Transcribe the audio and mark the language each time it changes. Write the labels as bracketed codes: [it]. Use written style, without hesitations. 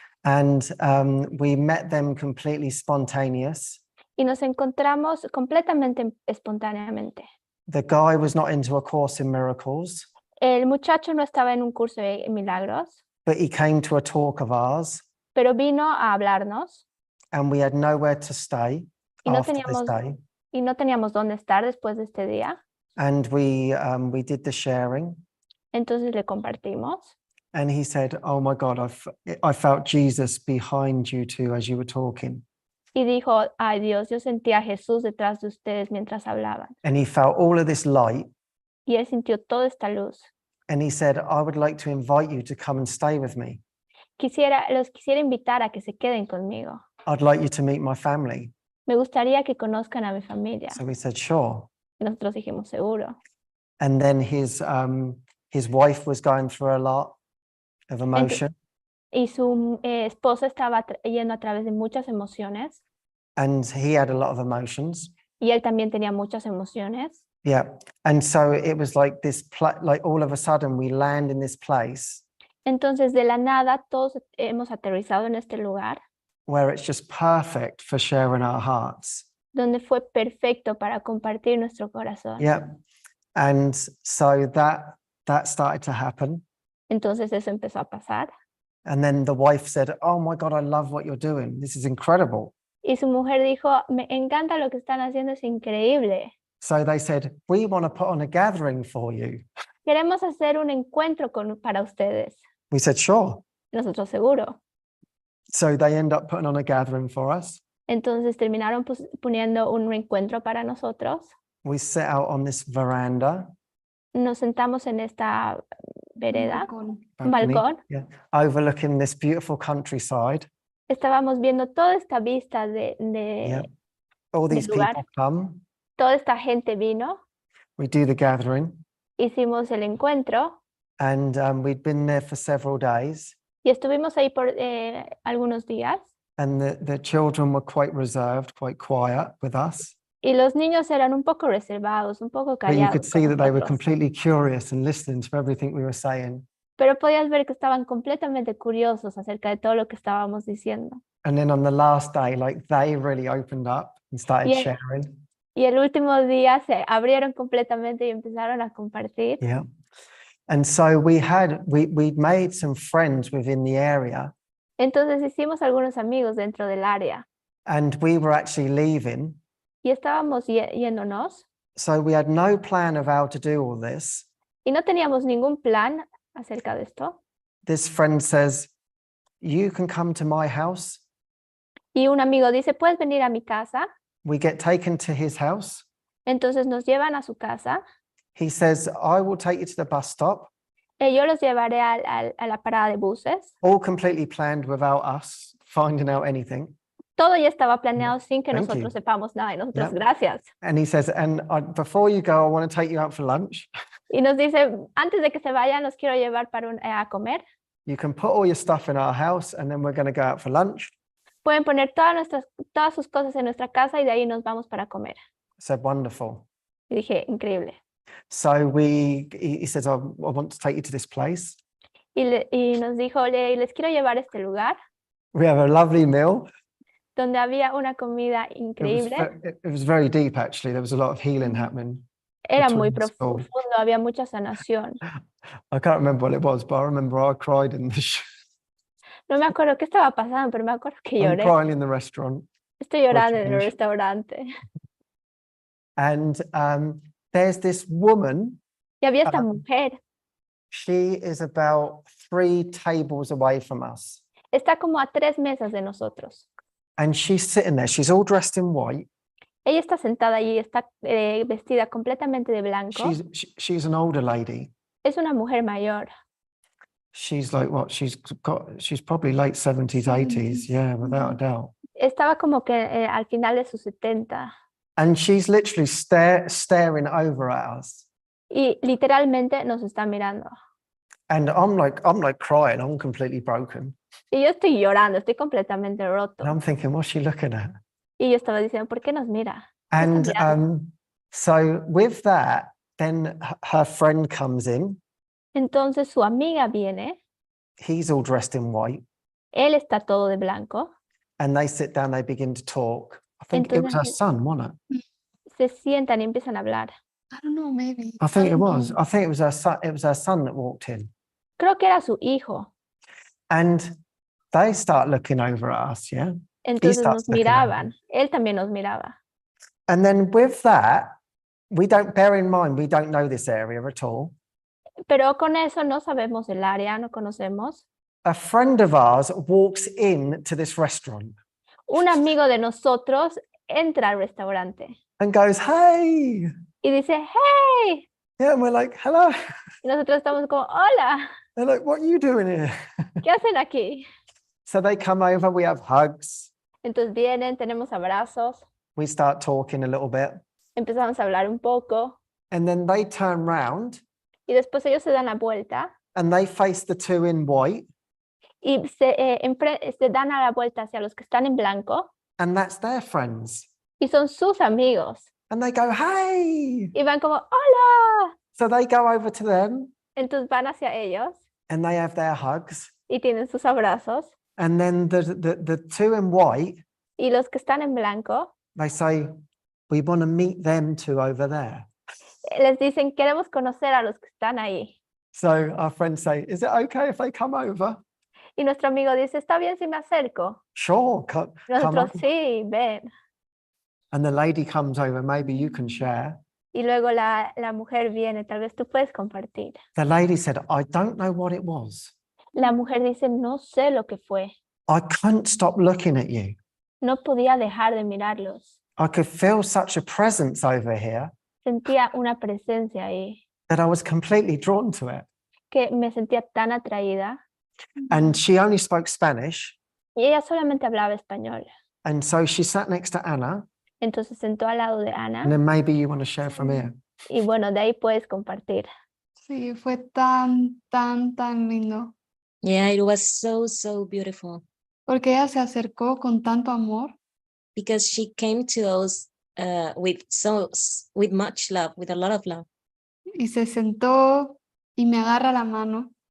[en] And we met them completely spontaneous. [es] y nos encontramos completamente espontáneamente. [en] The guy was not into a course in miracles, [es] El muchacho no estaba en un curso de milagros, [en] but he came to a talk of ours, [es] pero vino a hablarnos [en] and we had nowhere to stay [es] y no [en] after this day. [es] teníamos dónde estar después de este día. [en] And we did the sharing. [es] Entonces le compartimos [en] And he said, "Oh my God, I felt Jesus behind you two as you were talking." [es] y dijo, ay Dios, yo sentía a Jesús detrás de ustedes mientras hablaban. [en] And he felt all of this light. [es] Y él sintió toda esta luz. [en] And he said, "I would like to invite you to come and stay with me. [es] Los quisiera invitar a que se queden conmigo. [en] I'd like you to meet my family." [es] Me gustaría que conozcan a mi familia. [en] So we said, "Sure." [es] Y nosotros dijimos, seguro. [en] And then his wife was going through a lot of emotion. [es] Y su esposa estaba yendo a través de muchas emociones. [en] And he had a lot of emotions. [es] Y él también tenía muchas emociones. [en] Yeah. And so it was like this, like all of a sudden we land in this place [es] Entonces, de la nada, todos hemos aterrizado en este lugar [en] where it's just perfect for sharing our hearts. [es] donde fue perfecto para compartir nuestro corazón. [en] Yeah. And so that started to happen. [es] Entonces, eso empezó a pasar. [en] And then the wife said, "Oh my God, I love what you're doing. This is incredible." [es] Y su mujer dijo, me encanta lo que están haciendo, es increíble. [en] So they said, "We want to put on a gathering for you." [es] Queremos hacer un encuentro para ustedes. [en] We said, sure. [es] Nosotros seguro. [en] So they end up putting on a gathering for us. [es] Entonces terminaron poniendo un reencuentro para nosotros. [en] We sit out on this veranda, [es] Nos sentamos en esta vereda, un [en] balcony, [es] balcón. [en] yeah, overlooking this beautiful countryside. [es] Estábamos viendo toda esta vista [en] Yeah. All [es] del [en] these [es] lugar. [en] people come. [es] Toda esta gente vino. [en] We do the gathering, [es] Hicimos el encuentro [en] and we'd been there for several days. [es] y estuvimos ahí por algunos días. [en] And the children were quite reserved, quite quiet with us. [es] Y los niños eran un poco reservados, un poco [en] But you could [es] callados [en] see [es] con [en] that they were [es] nosotros. [en] completely curious and listening to everything we were saying. [es] Pero podías ver que estaban completamente curiosos acerca de todo lo que estábamos diciendo. [en] And then on the last day, like they really opened up and started Yeah. sharing. [es] Y el último día se abrieron completamente y empezaron a compartir. [en] Yeah. And so we'd made some friends within the area, [es] Entonces hicimos algunos amigos dentro del área [en] and we were actually leaving. [es] y estábamos yéndonos [en] So we had no plan of how to do all this. [es] y no teníamos ningún plan acerca de esto. [en] This friend says, you can come to my house. [es] Y un amigo dice, ¿puedes venir a mi casa? [en] We get taken to his house. [es] Entonces nos llevan a su casa. [en] He says, I will take you to the bus stop. [es] Yo los llevaré a la parada de buses. [en] All completely planned without us finding out anything. [es] Todo ya estaba planeado sin que [en] Thank [es] nosotros [en] you. [es] sepamos nada. Y nosotros, [en] Yeah. [es] gracias. [en] And he says, and before you go, I want to take you out for lunch. [es] Y nos dice, antes de que se vayan, los quiero llevar para a comer. [en] You can put all your stuff in our house and then we're going to go out for lunch. [es] Pueden poner todas sus cosas en nuestra casa y de ahí nos vamos para comer. [en] I said, wonderful. [es] Y dije, increíble. [en] So he says, I want to take you to this place. [es] Y nos dijo, les quiero llevar a este lugar [en] We have a lovely meal. [es] donde había una comida increíble. [en] It was very deep, actually. There was a lot of healing happening. [es] Era muy [en] between the school. [es] profundo, había mucha sanación. [en] I can't remember what it was, but I remember I cried in the [es] No me acuerdo qué estaba pasando, pero me acuerdo que [en] I'm [es] lloré. [en] crying in the restaurant. [es] Estoy llorando en el [en] change. [es] restaurante. [en] And there's this woman. [es] Y había esta Um, mujer. [en] She is about 3 tables away from us. [es] Está como a 3 mesas de nosotros. [en] And she's sitting there. She's all dressed in white. [es] Ella está sentada allí, está vestida completamente de blanco. [en] She's an older lady. [es] Es una mujer mayor. [en] She's like what? She's probably late 70s, 80s. Yeah, without a doubt. [es] Estaba como que al final de sus 70. [en] And she's literally staring over at us. [es] Y literalmente nos está mirando. [en] And I'm like crying. I'm completely broken. [es] Y yo estoy llorando, estoy completamente roto. [en] And I'm thinking, what's she looking at? [es] Y yo estaba diciendo, ¿por qué nos mira? [en] And so with that, then her friend comes in. [es] Entonces su amiga viene, [en] He's all dressed in white. [es] él está todo de blanco, [en] And they sit down, they begin to talk. I think it was her [es] Entonces- [en] son, wasn't it? [es] se sientan y empiezan a hablar. [en] I don't know, maybe. I think it don't was. know. I think it was her son. It was her son that walked in. [es] Creo que era su hijo. [en] And they start looking over at us, yeah? [es] Entonces [en] starts looking at [es] miraban, él también nos miraba. [en] And then with that, we don't bear in mind, we don't know this area at all. [es] Pero con eso no sabemos el área, no conocemos. [en] A friend of ours walks in to this restaurant [es] Un amigo de nosotros entra al restaurante [en] and goes, hey. [es] y dice, hey. [en] Yeah, and we're like, hello. [es] Y nosotros estamos como, hola, [en] They're like, what are you doing here? [es] ¿qué hacen aquí? [en] So they come over, we have hugs. [es] Entonces vienen, tenemos abrazos, [en] We start talking a little bit. [es] empezamos a hablar un poco [en] And then they turn round [es] y después ellos se dan la vuelta [en] and they face the 2 in white. [es] y se dan a la vuelta hacia los que están en blanco [en] And that's their friends. [es] y son sus amigos [en] And they go, hey. [es] y van como, hola. [en] So they go over to them [es] Entonces van hacia ellos [en] and they have their hugs. [es] y tienen sus abrazos [en] And then the 2 in white, [es] y los que están en blanco [en] they say, we want to meet them 2 over there. [es] les dicen, queremos conocer a los que están ahí. [en] So our friends say, is it okay if they come over? [es] Y nuestro amigo dice, ¿está bien si me acerco? [en] Sure, come [es] Nosotros, [en] over. [es] sí, ven. [en] And the lady comes over, maybe you can share. [es] Y luego la mujer viene, tal vez tú puedes compartir. [en] The lady said, I don't know what it was, [es] La mujer dice, no sé lo que fue. [en] I couldn't stop looking at you. [es] No podía dejar de mirarlos. [en] I could feel such a presence over here [es] Sentía una presencia ahí [en] that I was completely drawn to it. [es] que me sentía tan atraída. [en] And she only spoke Spanish. [es] Y ella solamente hablaba español. [en] And so she sat next to Anna. [es] Entonces sentó al lado de [en] And [es] Ana [en] then maybe you want to share from here. [es] y bueno, de ahí puedes compartir. Sí, fue tan, tan, tan lindo. [en] Yeah, it was so, so beautiful [es] Porque ella se acercó con tanto amor [en] because she came to us with much love, with a lot of love. [es] y se sentó y me agarra la mano